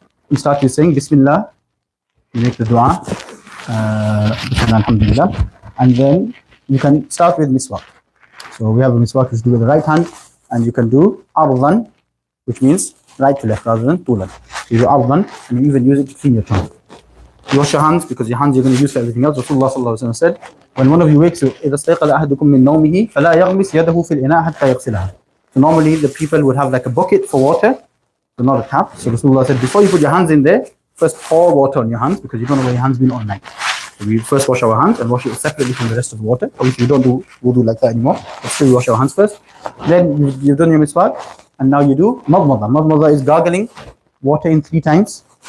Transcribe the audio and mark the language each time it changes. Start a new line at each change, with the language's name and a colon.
English: You start with saying Bismillah, you make the dua, Bismillah, alhamdulillah, and then you can start with miswak. So we have a miswak which you do with the right hand, and you can do ardan, which means right to left rather than tulan. So you do ardan, and you even use it to clean your tongue. You wash your hands, because your hands you're going to use for everything else. Rasulullah sallallahu alaihi wasallam said, when one of you wakes,
Arabic: إِذَا اسْتَيْقَظَ أَحَدُكُم مِّن نَوْمِهِ فَلَا يَغْمِسْ يَدَهُ فِي الْإِنَاءِ حَتَّى يَغْسِلَهَا.
English: So normally the people would have like a bucket for water, but not a tap. So Rasulullah said, before you put your hands in there, first pour water on your hands, because you don't know where your hands been all night. So we first wash our hands and wash it separately from the rest of the water. Obviously we don't do wudu like that anymore, but still we wash our hands first. Then you've done your miswak, and now you do madmada. Madmada is gargling water in 3 times